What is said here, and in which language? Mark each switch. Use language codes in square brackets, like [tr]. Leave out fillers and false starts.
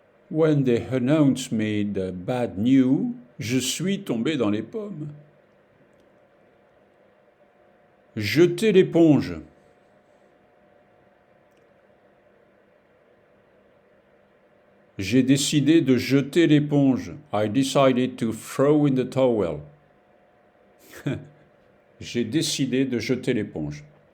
[en] When they announced me the bad news, [fr] je suis tombé dans les pommes. Jeter l'éponge. J'ai décidé de jeter l'éponge. [en] I decided to throw in the towel. [fr] J'ai décidé de jeter l'éponge.